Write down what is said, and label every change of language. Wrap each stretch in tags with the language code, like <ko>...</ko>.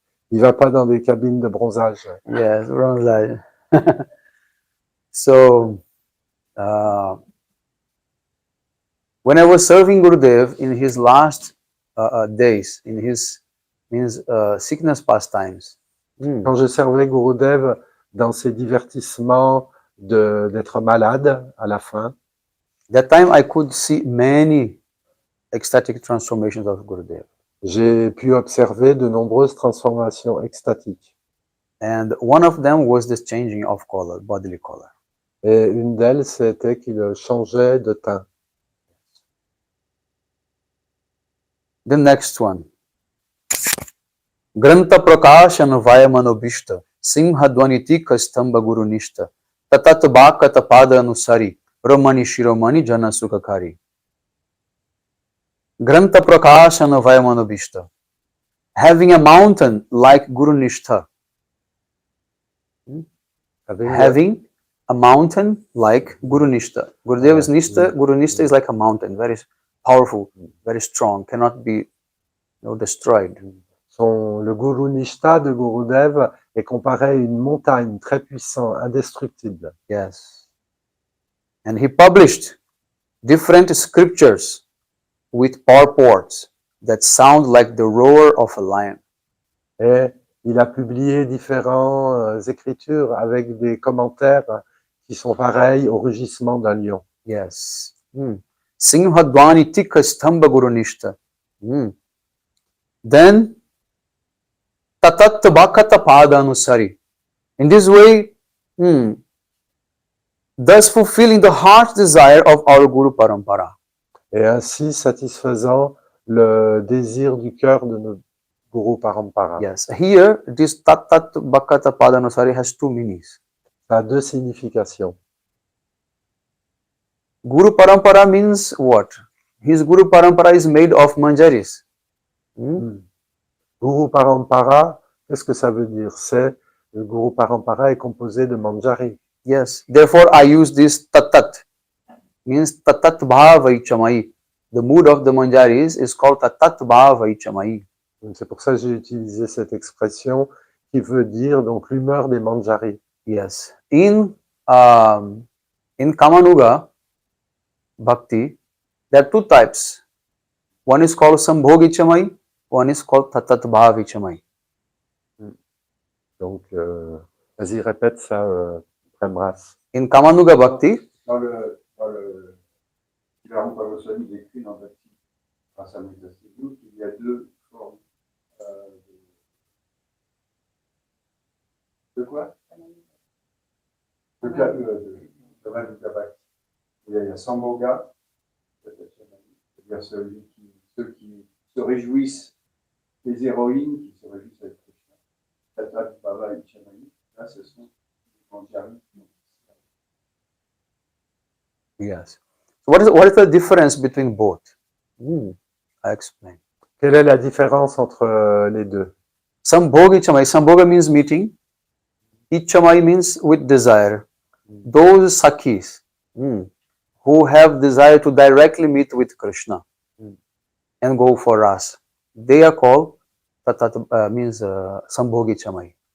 <fr>Il va pas dans des cabines de bronzage.</fr> <en>Yes, bronzage. So, when I was serving Gurudev in his last days, in his sickness pastimes.</en> <fr>Quand je servais Gurudev dans ses divertissements d'être malade à la fin,</fr> <en>that time I could see many ecstatic transformations of Gurudev.</en> <fr>J'ai pu observer de nombreuses transformations extatiques.</fr> <en>And one of them was this changing of color, bodily color.</en> <fr>Et une d'elles, c'était qu'il changeait de teint.</fr> <en>The next one.</en> <sa>Granta prakashan vayamanobishta, simha dvanitika stamba gurunishta, tatat bhakata pada anusari, romani shiromani jana sukakari. Granta prakashan vayamanobishta,</sa> <en>having a mountain like Gurunishta. Having a mountain like Gurunishta. Gurudev is Nishta, Gurunishta is like a mountain, very powerful, very strong, cannot be destroyed.</en> <fr>Le Guru Nishta de Gurudev est comparé à une montagne très puissante, indestructible.</fr> <en>Yes. And he published different scriptures with purports that sound like the roar of a lion.</en> <fr>Et il a publié différentes écritures avec des commentaires qui sont pareils au rugissement d'un lion.</fr> <en>Yes.</en> <sa>Sinhadvani tika stamba gurunishta. Then tatat bhakata pada anusari.</sa> <en>In this way, thus fulfilling the heart's desire of our Guru Parampara.</en> <fr>Et ainsi satisfaisant le désir du cœur de notre Guru Parampara.</fr> <en>Yes, here this tatat bhakata pada anusari has two meanings.</en> <fr>Ça a deux significations.</fr> <en>Guru Parampara means what? His Guru Parampara is made of manjaris.</en> <fr>Guru Parampara, qu'est-ce que ça veut dire? C'est le Guru Parampara est composé de manjari.</fr> <en>Yes, therefore I use this tatat. Means tatat bhava ichamai. The mood of the manjaris is called tatat bhava ichamai.</en> <fr>C'est pour ça que j'ai utilisé cette expression qui veut dire donc l'humeur des manjari.</fr> <en>Yes, in Kamanuga Bhakti, there are two types. One is called Sambhog Ichamai, one is called Tatat Bhav Ichamai.</en> <fr>Donc, vas-y, répète ça, Premras.</fr> <en>In Kamanuga Bhakti,</en> <fr>Dans le Goswami, il écrit dans Bhakti Rasamrita Sindhu qu'il y a deux formes de quoi? De Rasamrita Bhakti. Il y a Sambhoga, c'est-à-dire ceux qui se réjouissent, les héroïnes qui se réjouissent avec Krishna. Tatat Bhava Ichamai, là ce sont les manjaris.</fr> <en>yes. So what is the difference between both? I explain.</en> <fr>Quelle est la différence entre les deux?</fr> <sa>Sambhog Ichamai.</sa> <en>Sambhoga means meeting. Ichamai means with desire. Those sakhis who have desire to directly meet with Krishna and go for ras, they are called Sambhog Ichamai.</en>